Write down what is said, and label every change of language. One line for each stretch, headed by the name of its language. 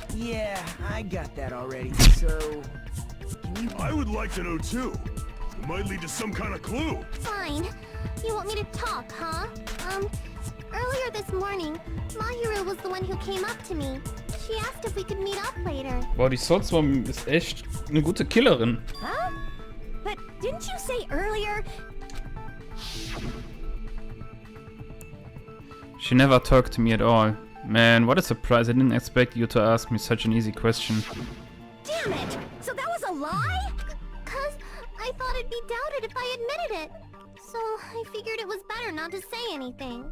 English: Yeah, I got that already, so... Can you... I would like to know too. It might lead to some kind of clue. Fine. You want me to talk, huh? Earlier this morning, Mahiru was the one who came up to me. She asked if we could meet up later.
German: Boah, die Swordswoman ist echt eine gute Killerin.
English: Huh? But didn't you say earlier... She never talked to me at all. Man, what a surprise. I didn't expect you to ask me such an easy question. Damn it! So that was a lie? 'Cause I thought it'd be doubted if I admitted it. So I figured it was better not to say anything.